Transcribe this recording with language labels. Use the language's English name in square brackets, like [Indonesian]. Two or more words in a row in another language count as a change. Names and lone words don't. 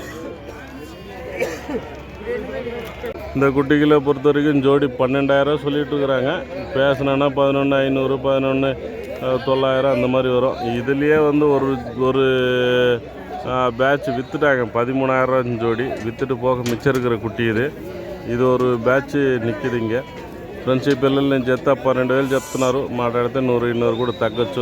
[Tamil] இந்த குட்டிகளை பொறுத்த வரைக்கும் ஜோடி 12,000 சொல்லிட்டு இருக்கிறாங்க. பேசினா 11,500, 11,900 அந்த மாதிரி வரும். இதுலேயே வந்து ஒரு பேட்ச் விற்றுட்டாங்க. 13,000 ஜோடி விற்றுட்டு போக மிச்சம் இருக்கிற குட்டி இது ஒரு பேட்ச் நிக்குது. [Telugu] ఇంకే ఫ్రెండ్స్, ఈ పిల్లలు నేను జత 12,000 చెప్తున్నారు. మాట్లాడితే 100-200 కూడా తగ్గచ్చు.